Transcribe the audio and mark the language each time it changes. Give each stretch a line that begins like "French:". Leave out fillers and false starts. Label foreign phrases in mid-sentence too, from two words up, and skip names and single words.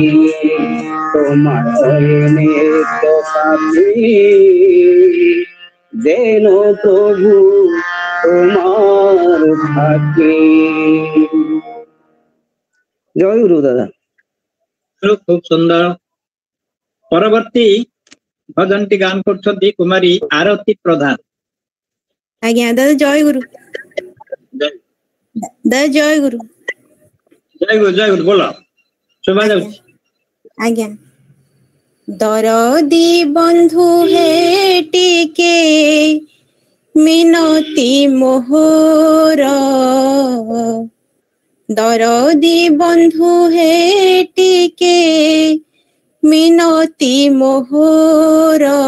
Bangla: তোমার হয়ে নিত্য সাথী, যেন প্রভু তোমার থাকি। জয় গুরু দাদা। খুব সুন্দর। পরবর্তী ভজনটি গান করছেন কুমারী আরতি প্রধান।
Odia: ଆଜ୍ଞା ଦାଦା ଜୟ ଗୁରୁ। ଦାଦା ଜୟ ଗୁରୁ। ଜୟ ଗୁରୁ ବୋଲ, ଶୁଭା ଯାଉଛି। ଆଜ୍ଞା। ଦରଦି ବନ୍ଧୁ ହେ ଟିକେ ମିନତି ମୋହର, ଦରଦି ବନ୍ଧୁ ହେ ଟିକେ ମିନତି ମୋହର,